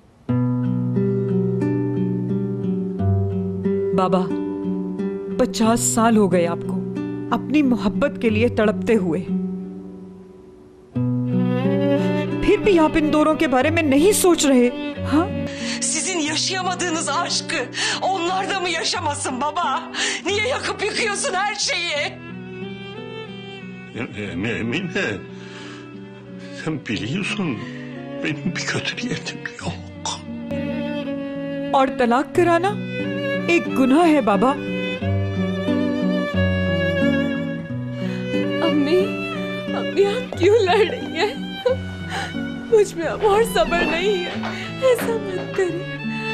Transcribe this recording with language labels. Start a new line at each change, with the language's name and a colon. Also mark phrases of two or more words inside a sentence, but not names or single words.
Hindi: बाबा, 50 साल हो गए आपको अपनी मोहब्बत के लिए तड़पते हुए, फिर भी आप इन दोनों के बारे में नहीं सोच रहे। हाँ,
Turkish: Sizin yaşayamadığınız aşkı onlar da mı yaşamasın baba? Niye yakıp yıkıyorsun her şeyi? Emine, sen biliyorsun benim bir kötü niyetim yok.
Hindi: और तलाक कराना एक गुनाह है बाबा। अम्मी, अम्मी आप क्यों लड़ रही हैं? मुझ में अब और सब्र नहीं है, ऐसा मत करें।